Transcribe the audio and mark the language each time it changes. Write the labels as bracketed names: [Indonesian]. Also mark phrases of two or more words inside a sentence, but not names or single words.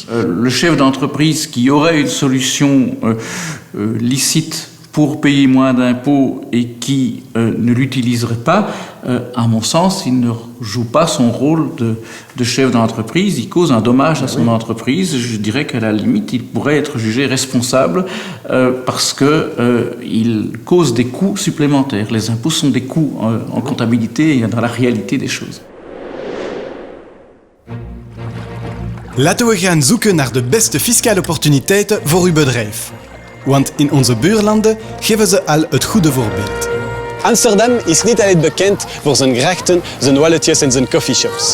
[French] Le chef d'entreprise qui aurait une solution licite pour payer moins d'impôts et qui ne l'utiliserait pas, à mon sens, il ne joue pas son rôle de chef d'entreprise, il cause un dommage à son entreprise. Je dirais qu'à la limite, il pourrait être jugé responsable parce qu'il cause des coûts supplémentaires. Les impôts sont des coûts en comptabilité et dans la réalité des choses. [Dutch] Laten we gaan zoeken naar de beste fiscale opportuniteiten voor uw bedrijf. Want in onze buurlanden geven ze al het goede voorbeeld. Amsterdam is niet alleen bekend voor zijn grachten, zijn walletjes en zijn coffeeshops.